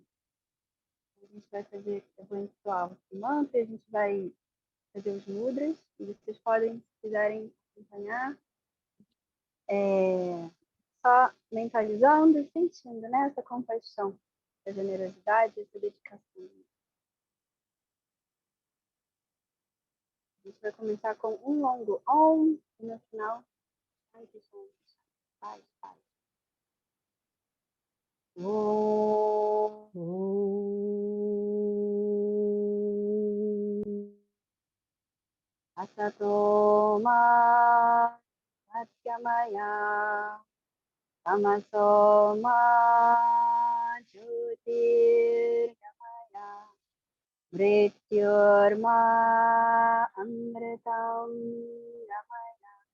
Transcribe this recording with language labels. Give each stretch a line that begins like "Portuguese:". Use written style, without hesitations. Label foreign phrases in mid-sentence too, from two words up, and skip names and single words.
Portuguese: A gente vai fazer, eu vou ritual de mantra, a gente vai fazer os mudras, e vocês podem, se quiserem acompanhar, só mentalizando e sentindo, né, essa compaixão, essa generosidade, essa dedicação. A gente vai começar com um longo Om, e no final, paz, paz.
Sanskrit: Asato ma satyamaya tamaso ma jyotirgamaya mrityorma amritam gamaya